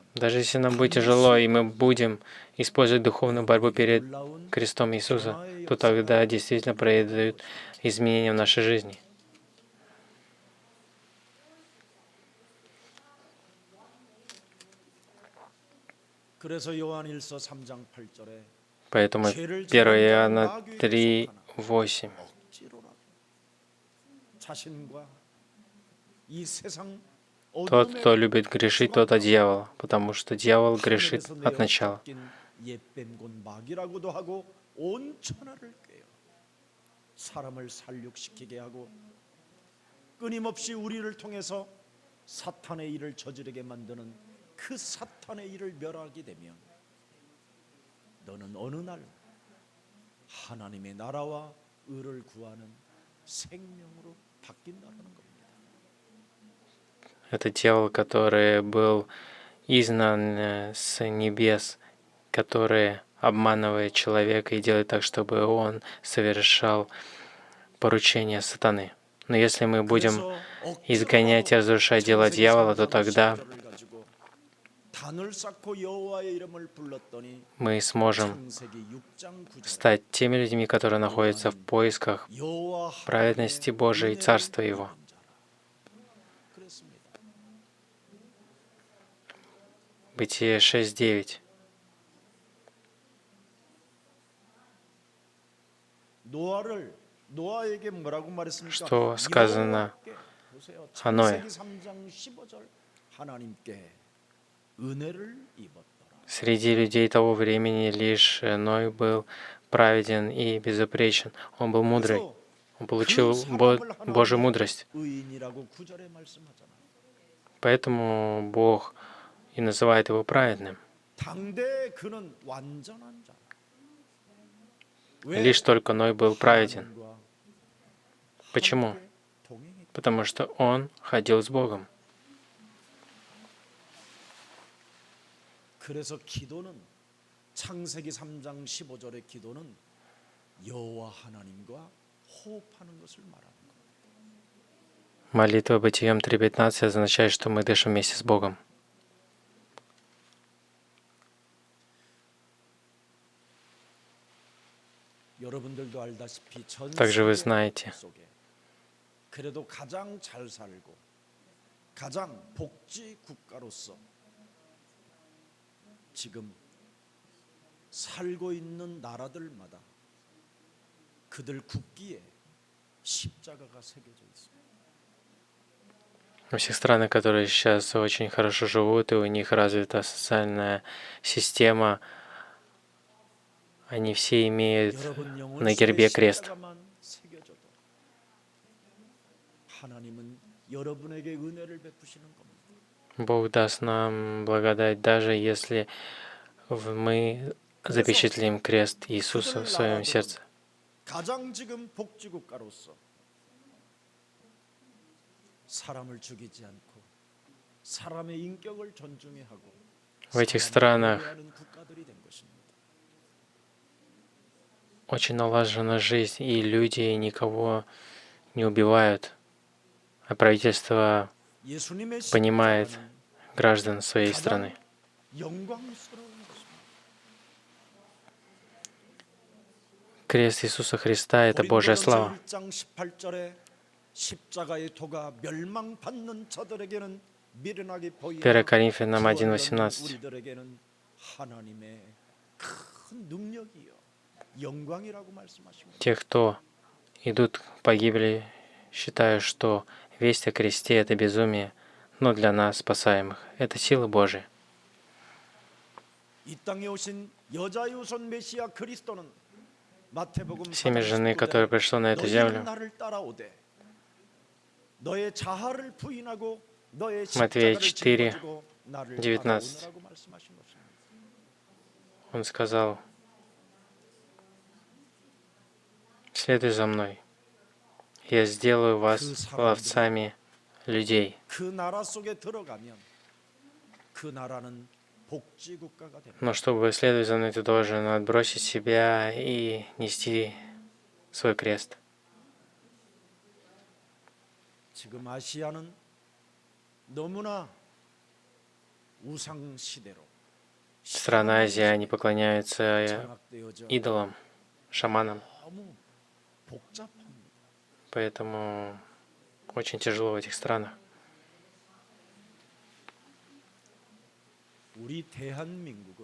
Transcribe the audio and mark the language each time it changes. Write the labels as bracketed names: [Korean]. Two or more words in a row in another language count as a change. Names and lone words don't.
[Russian] Даже если нам будет тяжело, и мы будем использовать духовную борьбу перед крестом Иисуса, то тогда действительно произойдут изменения в нашей жизни. [Korean] 그래서 요한일서 3장 8절에 [Russian] Поэтому 1 Иоанна 3:8. [Korean] 억지로라도 자신과 이 세상 [Russian] Тот, кто любит грешить, тот от дьявола, потому что дьявол грешит от начала. [Korean] 옛뱀곤 마귀라고도 하고 온 천하를 꿰어 사람을 살육시키게 하고 끊임없이 우리를 통해서 사탄의 일을 저지르게 만드는 그 사탄의 일을 멸하게 되면 너는 어느 날 하나님의 나라와 의를 구하는 생명으로 바뀐다는 겁니다. [Russian] Это дьявол, который был изгнан с небес, который обманывает человека и делает так, чтобы он совершал поручения сатаны. Но если мы будем изгонять и разрушать дела дьявола, то тогда [Korean] 단을 쌓고 여호와의 이름을 불렀더니 [Russian] мы сможем [Korean] 창세기 6장 9절에 [Russian] стать теми людьми, которые находятся в поисках [Korean] 여호와 [Russian] праведности [Korean] 하나님의 [Russian] Божией и [Korean] 은혜를 [Russian] Царства Его. [Korean] 입은 자라. 그랬습니다. [Russian] Бытие 6:9. [Korean] 노아에게 뭐라고 말했습니까? [Russian] Что сказано [Korean] 여호와께, 보세요. [Russian] о Ное? [Korean] 창세기 3장 15절 하나님께 은혜를 입었더라. [Russian] Среди людей того времени лишь Ной был праведен и безупречен. Он был мудрый. [Korean] 그래서 [Russian] Он получил [Korean] 그 사람을 [Russian] Божью [Korean] 하나님이 [Russian] мудрость. [Korean] 의인이라고 9절에 말씀하잖아요. [Russian] Поэтому Бог и называет его праведным. [Korean] 당대 그는 완전한 자. 왜? [Russian] Лишь только Ной был праведен. [Korean] 하나님과 [Russian] Почему? [Korean] 함께 동행했기. [Russian] Потому что он ходил с Богом. [Korean] 그래서 기도는 창세기 3장 15절의 기도는 여호와 하나님과 호흡하는 것을 말하는 거예요. [Russian] Молитва Бытием 3:15 означает, что мы дышим вместе с Богом. [Korean] 여러분들도 알다시피 전 [Russian] Также вы [Korean] 세계 [Russian] знаете, [Korean] 속에 그래도 가장 잘 살고 가장 복지 국가로서 지금 살고 있는 나라들마다 그들 국기에 십자가가 새겨져 있습니다. [Russian] во всех странах, которые сейчас очень хорошо живут, и у них развита социальная система, они все имеют [Korean] 여러분 영혼 [Russian] на [Korean] 속에 [Russian] гербе крест. [Korean] 십자가만 새겨져도 하나님은 여러분에게 은혜를 베푸시는 겁니다. [Russian] Бог даст нам благодать, даже если мы запечатлим крест Иисуса в своем сердце. [Korean] 가장 지금 복지 국가로서 사람을 죽이지 않고 사람의 인격을 존중해 하고 [Russian] В этих [Korean] 사람을 [Russian] странах [Korean] 배려하는 국가들이 된 것입니다. [Russian] очень налажена жизнь, и люди никого не убивают, а правительство [Korean] 예수님의 [Russian] понимает [Korean] 십자가는 [Russian] граждан своей [Korean] 가장 [Russian] страны. [Korean] 영광스러운 것입니다. [Russian] Крест Иисуса Христа — это Божья слава. [Korean] 1장 18절에 십자가의 도가 멸망받는 자들에게는 미련하게 [Russian] 1 [Korean] 보이나 [Russian] Коринфянам [Korean] 구원받는 [Russian] 1:18. [Korean] 우리들에게는 하나님의 큰 능력이요 영광이라고 말씀하십니다. [Russian] Те, кто идут к погибели, считают, что весть о кресте — это безумие, но для нас, спасаемых, это сила Божия. [Korean] 이 땅에 오신 여자의 우선 메시아 그리스도는 마태복음 [Russian] Семя [Korean] 4장 [Russian] жены, [Korean] 19절에 [Russian] которое пришло на эту [Korean] 너희는 [Russian] землю, [Korean] 나를 따라오되 너의 자아를 부인하고 너의 [Russian] Матвея [Korean] 십자가를 짊어지고 나를 [Russian] 19. [Korean] 따라오느라고 말씀하신 것입니다. [Russian] Он сказал: «Следуй за мной, я сделаю вас ловцами людей». [Korean] 그 나라 속에 들어가면 그 나라는 복지 국가가 됩니다. [Russian] Но чтобы следовать за мной, ты должен отбросить себя и нести свой крест. [Korean] 지금 아시아는 너무나 우상 시대로 [Russian] Страна Азии, они поклоняются [Korean] 장악되어져 [Russian] идолам, шаманам, [Korean] 너무 복잡합니다. [Russian] поэтому очень тяжело в этих странах. [Korean] 우리 대한민국은